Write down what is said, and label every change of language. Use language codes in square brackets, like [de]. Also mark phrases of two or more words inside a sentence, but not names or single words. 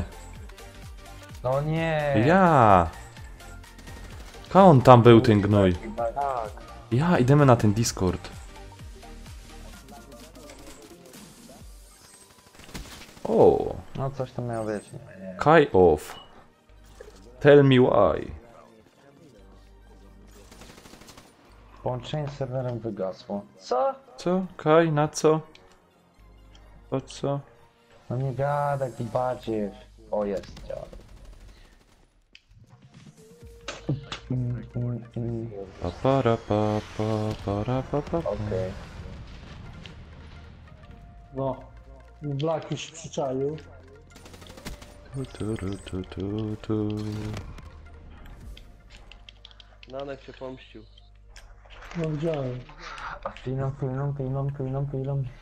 [pl] No nie. Ja. A on tam był, ten gnój. Tak. Ja, idziemy na ten Discord. O, No coś tam miało być. Nie. [en] Kai off. Tell me why. [pl] Połączenie z serwerem wygasło. Co? Co? Kai, na co? Po co? No nie gadaj, ty badziew. O, jest, działa. Pa, para, pa, pa, para, pa, pa, pa. Okej. No. Black już się przyczaił. Tu. Nanek się pomścił. No widziałem. A film.